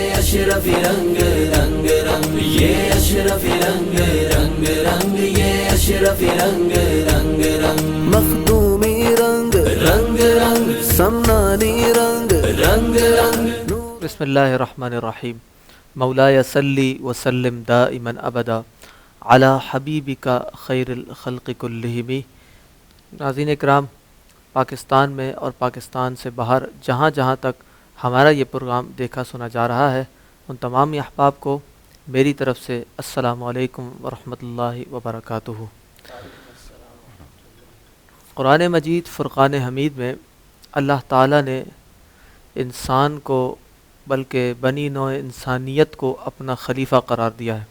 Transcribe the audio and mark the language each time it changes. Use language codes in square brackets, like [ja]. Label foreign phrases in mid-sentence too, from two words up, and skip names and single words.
[ur] اشرف رنگ رنگ رنگ، یہ اشرف رنگ رنگ رنگ، یہ اشرف رنگ رنگ رنگ، مخدومی رنگ رنگ رنگ، سمنانی رنگ رنگ رنگ۔ [ar] بسم اللہ الرحمن الرحیم۔ مولاي صلی وسلم دائما ابدا علی حبیبک خیر الخلق کلہم۔ [ur] ناظرین اکرام، پاکستان میں اور پاکستان سے باہر جہاں جہاں تک ہمارا یہ پروگرام دیکھا سنا جا رہا ہے، ان تمام احباب کو میری طرف سے [ar] السلام علیکم ورحمۃ اللہ وبرکاتہ۔ [ur] قرآن مجید فرقان حمید میں اللہ تعالیٰ نے انسان کو بلکہ بنی نوع انسانیت کو اپنا خلیفہ قرار دیا ہے۔